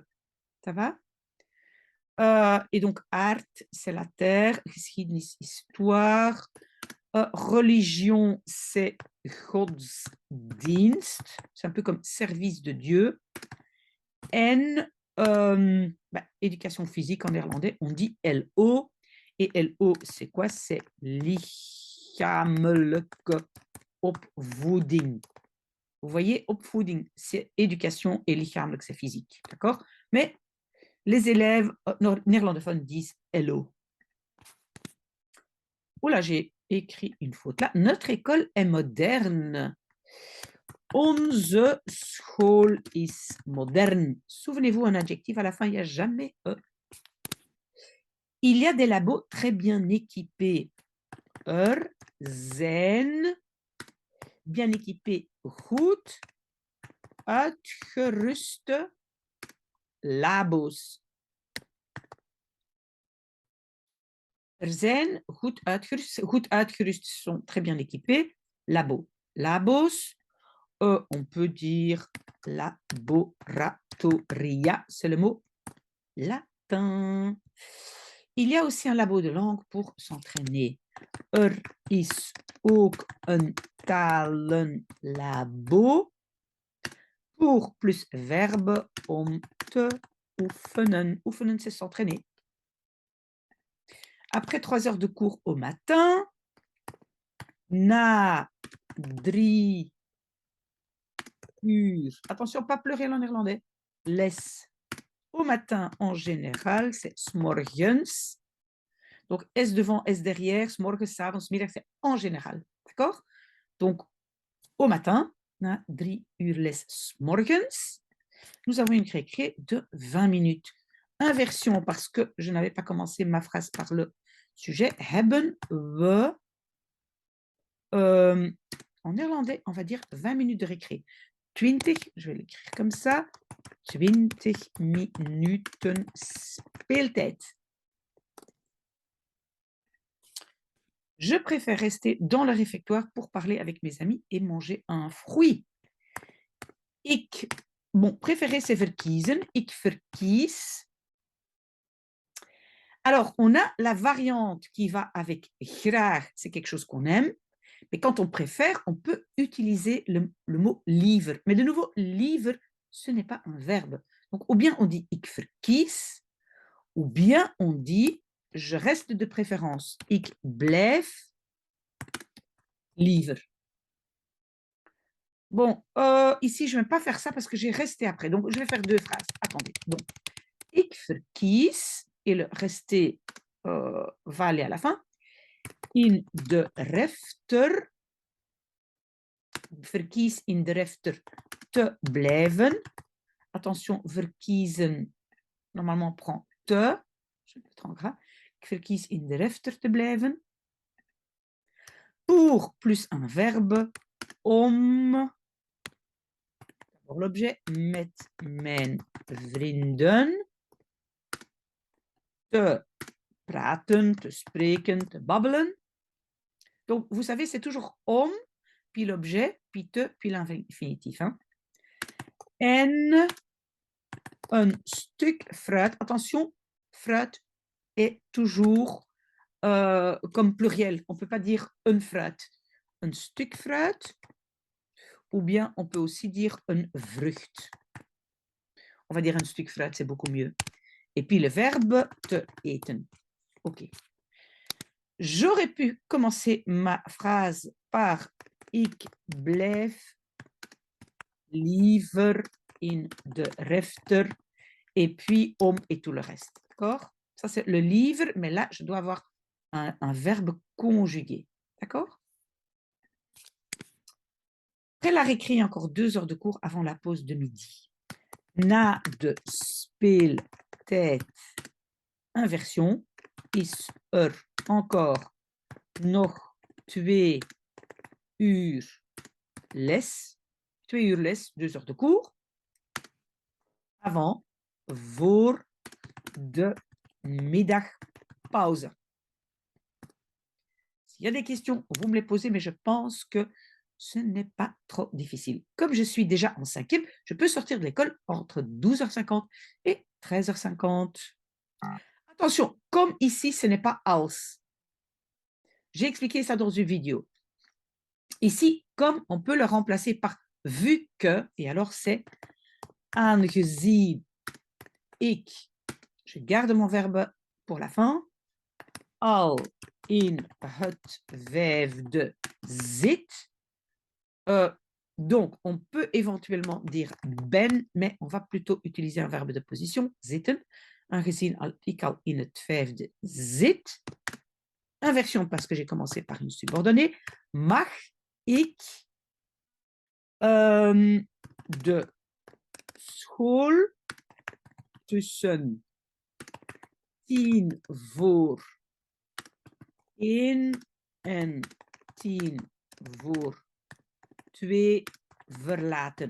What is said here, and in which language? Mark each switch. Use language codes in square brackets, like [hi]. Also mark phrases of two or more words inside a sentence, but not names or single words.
[fr] Ça va? Et donc, aard, c'est la terre. Geschiedenis, histoire. Religion, c'est godsdienst. C'est un peu comme service de Dieu. En éducation physique en néerlandais, on dit LO. Et LO, c'est quoi? C'est [nl] lichamelijke opvoeding. [fr] Vous voyez, opvoeding, c'est éducation et lichamelijk, c'est physique. D'accord? Mais les élèves néerlandophones disent LO. Oula, j'ai écrit une faute là. Notre école est moderne. [nl] Onze school is moderne. [fr] Souvenez-vous, un adjectif à la fin, il n'y a jamais E. Il y a des labos très bien équipés. Zijn bien équipés, [nl] goed uitgeruste labos. Zijn goed uitgerust [fr] sont très bien équipés. Labo. Labos, on peut dire laboratoria, c'est le mot latin. Il y a aussi un labo de langue pour s'entraîner. [nl] Is ook een talenlabo [fr] pour plus verbe [nl] om te oefenen. [fr] Oefenen, c'est s'entraîner. Après 3 heures de cours au matin, [nl] na 3 uur. [fr] Attention, pas pleurer en néerlandais. Les. Au matin, en général, c'est s'morgens. Donc, S devant, S derrière, [nl] s'morgens, s'avonds, middag, [fr] c'est en général. D'accord? Donc, au matin, [nl] na 3 uur les s'morgens, [fr] nous avons une récré de 20 minutes. Inversion, parce que je n'avais pas commencé ma phrase par le sujet. [nl] Hebben we, [fr] en néerlandais, on va dire 20 minutes de récré. 20, je vais l'écrire comme ça. [nl] 20 minuten speeltijd. [fr] Je préfère rester dans le réfectoire pour parler avec mes amis et manger un fruit. Ik, bon, préférer, c'est verkiezen. [nl] Ik verkies. [fr] Alors, on a la variante qui va avec graag, c'est quelque chose qu'on aime. Mais quand on préfère, on peut utiliser le mot liever. Mais de nouveau, liever, ce n'est pas un verbe. Donc, ou bien on dit [nl] ik verkies, [fr] ou bien on dit je reste de préférence. [nl] Ik blijf liever. [fr] Bon, ici, je ne vais pas faire ça parce que j'ai resté après. Donc, je vais faire 2 phrases. Attendez. Donc, [nl] ik verkies, [fr] et le rester va aller à la fin. [nl] In de refter, verkies in de refter te blijven. [fr] Attention, verkiezen, normalement, on prend te. Je vais le mettre en gras. [nl] Ik verkies in de refter te blijven. [fr] Pour plus un verbe, om. D'abord l'objet, [nl] met mijn vrienden. Te praten, te spreken, te babbelen. [fr] Donc, vous savez, c'est toujours om, puis l'objet, puis te, puis l'infinitif. Hein. [nl] En een stuk fruit. [fr] Attention, fruit est toujours comme pluriel. On ne peut pas dire [nl] een fruit. Een stuk fruit, [fr] ou bien on peut aussi dire [nl] een vrucht. [fr] On va dire [nl] een stuk fruit, [fr] c'est beaucoup mieux. Et puis le verbe [nl] te eten. [fr] OK. J'aurais pu commencer ma phrase par [nl] ik blijf liever in de refter [fr] et puis om et tout le reste. D'accord? Ça, c'est le livre, mais là, je dois avoir un verbe conjugué. D'accord? Après la récré, encore 2 heures de cours avant la pause de midi. [nl] Na de speeltijd, inversion, is encore nog 2 uur les. 2 uur les, [fr] 2 heures de cours. Avant, [nl] voor de middagpauze. [fr] S'il y a des questions, vous me les posez, mais je pense que ce n'est pas trop difficile. Comme je suis déjà en 5e, je peux sortir de l'école entre 12h50 et 13h50. Attention, comme ici, ce n'est pas als. J'ai expliqué ça dans une vidéo. Ici, comme on peut le remplacer par vu que, et alors c'est [nl] aangezien ik, [fr] je garde mon verbe pour la fin, [nl] al in het vijfde zit. [fr] Donc, on peut éventuellement dire ben, mais on va plutôt utiliser un verbe de position, [nl] zitten, aangezien ik al in het vijfde zit. [fr] Inversion parce que j'ai commencé par une subordonnée. [nl] Mag ik de school tussen 10 voor 1 en 10 voor 2 verlaten.